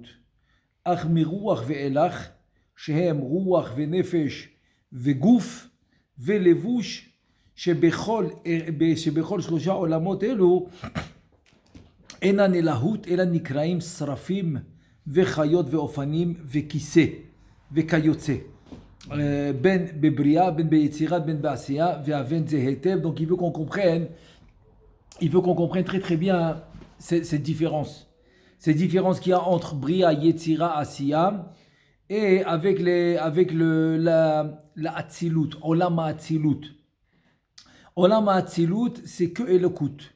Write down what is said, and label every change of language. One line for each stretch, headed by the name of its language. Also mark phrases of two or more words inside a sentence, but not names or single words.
Hebrew: אך מרוח ואילך, שהם רוח ונפש וגוף ולבוש, שבכל שלושה עולמות אלו אינן אלוהות, אלא נקראים שרפים וחיות ואופנים וכיסא וכיוצא. בין בבריאה, בין ביצירה, בין בעשייה, והבן זה היטב.
French: Donc il veut qu'on comprenne très très bien cette différence qu'il y a entre Bria, Yetzira, Asiya et avec la Atzilut,
Hebrew: עולם אצילות. עולם אצילות,
French: c'est que Elokut.